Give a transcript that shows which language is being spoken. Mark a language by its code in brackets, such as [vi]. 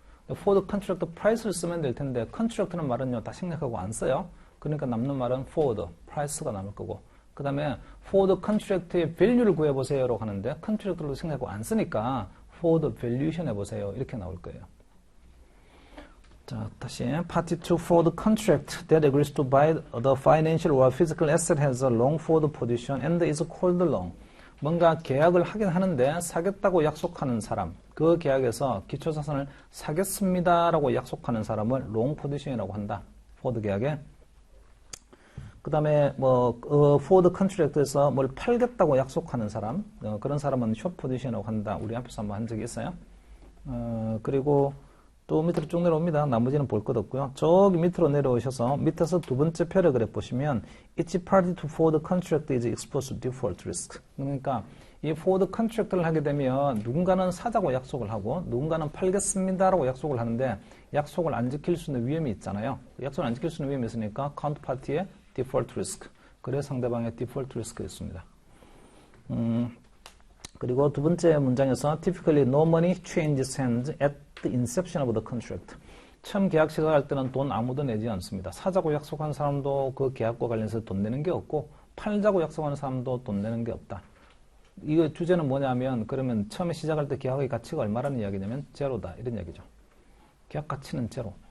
[ko] forward contract price를 쓰면 될 텐데 contract는 말은요 다 생략하고 안 써요. 그러니까 남는 말은 forward price가 남을 거고 그 다음에 forward contract의 value를 구해보세요라고 하는데 contract로 생각하고 안 쓰니까 forward valuation 해보세요. 이렇게 나올 거예요. 자, 다시 [en] Party to forward contract that agrees to buy the financial or physical asset has a long forward position and is called long. [ko] 뭔가 계약을 하긴 하는데 사겠다고 약속하는 사람, 그 계약에서 기초자산을 사겠습니다라고 약속하는 사람을 long position이라고 한다. forward 계약에. 그 다음에 forward contract에서 뭘 팔겠다고 약속하는 사람, 그런 사람은 short position이라고 한다. 우리 앞에서 한번 한 적이 있어요. 그리고 또 밑으로 쭉 내려옵니다. 나머지는 볼 것 없고요. 저기 밑으로 내려오셔서 밑에서 두 번째 패러그래프 보시면 [en] each party to forward contract is exposed to default risk. [ko] 그러니까 이 forward contract를 하게 되면 누군가는 사자고 약속을 하고 누군가는 팔겠습니다라고 약속을 하는데 약속을 안 지킬 수 있는 위험이 있잖아요. 약속을 안 지킬 수 있는 위험이 있으니까 counterparty의 default risk. 그래서 상대방의 default risk가 있습니다. 그리고 두 번째 문장에서 [en] typically no money changes hands at the inception of the contract. [ko] 처음 계약 시작할 때는 돈 아무도 내지 않습니다. 사자고 약속한 사람도 그 계약과 관련해서 돈 내는 게 없고 팔자고 약속하는 사람도 돈 내는 게 없다. 이거 주제는 뭐냐면 그러면 처음에 시작할 때 계약의 가치가 얼마라는 이야기냐면 제로다 이런 이야기죠. 계약 가치는 제로.